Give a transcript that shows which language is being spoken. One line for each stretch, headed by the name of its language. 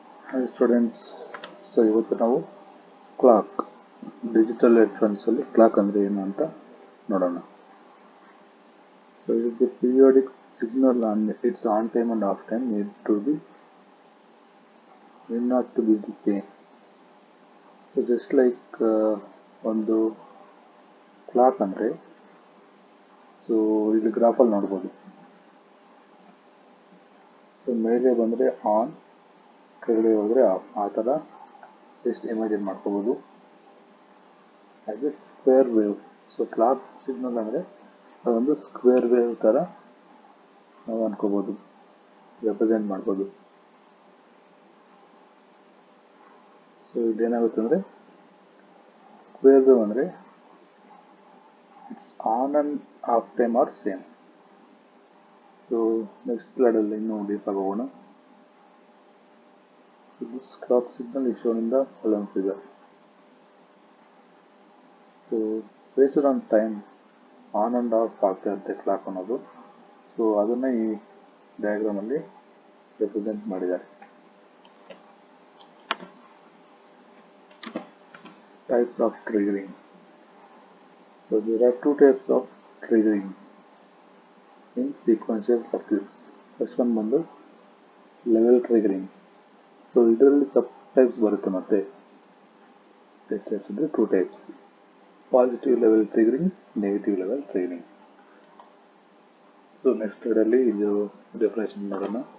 English: Hi students, so
Kannada: ಇವತ್ತು ನಾವು clock digital electronics ಅಲ್ಲಿ ಕ್ಲಾಕ್ ಅಂದ್ರೆ ಏನು ಅಂತ ನೋಡೋಣ.
English: So it is the periodic signal and its on time and off time need not to be the same. So just like
Kannada: ಒಂದು clock ಅಂದ್ರೆ so ಇಲ್ಲಿ ಗ್ರಾಫ್ ಅಲ್ಲಿ ನೋಡಬಹುದು. ಸೊ ಮೇಲೆ ಬಂದ್ರೆ ಆನ್, ಕೆಳಗಡೆ ಹೋದ್ರೆ ಆಫ್, ಆ ತರ ಜಸ್ಟ್ ಇಮ್ಯಾಜಿನ್ ಮಾಡ್ಕೋಬಹುದು.
English: as a square wave.
Kannada: So clock signal ಅಂದ್ರೆ ಅದೊಂದು ಸ್ಕ್ವೇರ್ ವೇವ್ ತರ ನಾವು ಅನ್ಕೋಬಹುದು, ರೆಪ್ರೆಸೆಂಟ್ ಮಾಡ್ಬೋದು. ಸೊ ಇದೇನಾಗುತ್ತೆ ಅಂದ್ರೆ ಸ್ಕ್ವೇರ್ ವೇವ್ ಅಂದ್ರೆ
English: On and off time are same.
Kannada: So next slide ಅಲ್ಲಿ ಇನ್ನೂ ಡೀಪ್ ಆಗಿ ಹೋಗೋಣ.
English: So this clock signal is shown in the following figure.
Kannada: So based on time on and of ಆಗ್ತಾ ಇರುತ್ತೆ clock ಅನ್ನೋದು. So ಅದನ್ನ ಈ ಡಯಾಗ್ರಾಮ್ ಅಲ್ಲಿ ರೆಪ್ರೆಸೆಂಟ್ ಮಾಡಿದ್ದಾರೆ.
English: Types of triggering. So there are two types of triggering in sequential circuits. First one ಬಂದು level triggering.
Kannada: So ಇದರಲ್ಲಿ sub types ಬರುತ್ತೆ ಮತ್ತೆ. ಎಷ್ಟು ಟೈಪ್ಸ್ ಅಂದ್ರೆ two types. Positive level triggering, negative level triggering. So next ಅಲ್ಲಿ ಇದು definition ಮಾಡೋಣ.